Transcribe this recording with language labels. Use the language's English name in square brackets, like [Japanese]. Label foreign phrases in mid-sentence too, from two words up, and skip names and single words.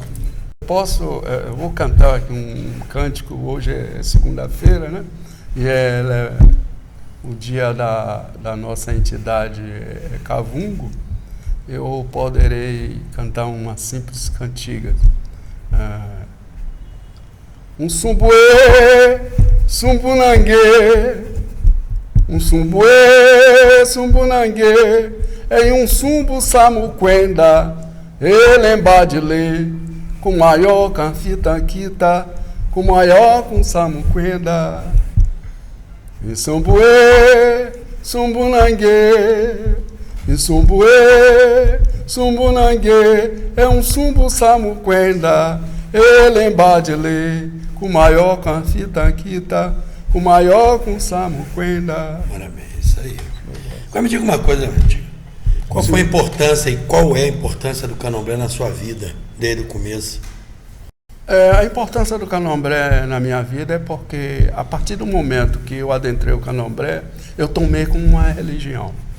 [Portuguese] Eu vou cantar aqui um cântico. Hoje é segunda-feira, né? E o dia da nossa entidade é Cavungo. Eu poderei cantar uma simples cantiga. [Kimbundu] Um sumbuê, sumbunangue, um sumbuê, sumbunangue, em um sumbu samuquenda, elembadile, [Portuguese] com maior [Kimbundu] canfitaquita, [Portuguese] com maior com [Kimbundu] samuquenda. Em sumbuê, sumbunangue, em sumbuê, sumbunangue, é um sumbu samuquenda, elembadile, [Portuguese] com maior [Kimbundu] canfitaquita, [Portuguese] com maior com [Kimbundu] samuquenda. [Portuguese] Parabéns, isso aí. Agora me diga uma coisa, Tico. Qual foi a importância e qual é a importância do candomblé na sua vida, desde o começo? A importância do candomblé na minha vida é porque, a partir do momento que eu adentrei o candomblé, eu tomei como uma religião.